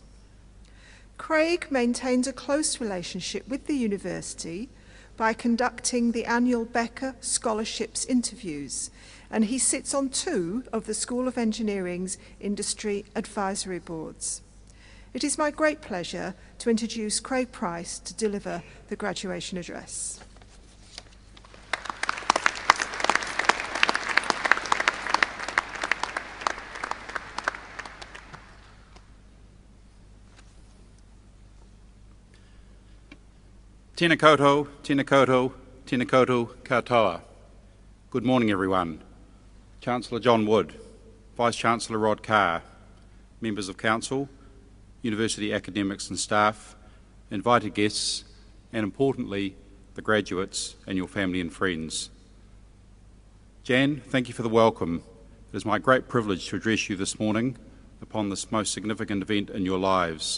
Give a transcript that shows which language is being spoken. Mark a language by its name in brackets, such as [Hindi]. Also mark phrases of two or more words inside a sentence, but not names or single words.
[English] Craig maintains a close relationship with the university by conducting the annual Becker Scholarships interviews, and he sits on 2 of the School of Engineering's industry advisory boards. It is my great pleasure to introduce Craig Price to deliver the graduation address. [Māori] Tēnā koutou, tēnā koutou, tēnā koutou katoa. [English] Good morning, everyone. Chancellor John Wood, Vice-Chancellor Rod Carr, members of Council, university academics and staff, invited guests, and importantly, the graduates and your family and friends. Jan, thank you for the welcome. It is my great privilege to address you this morning upon this most significant event in your lives.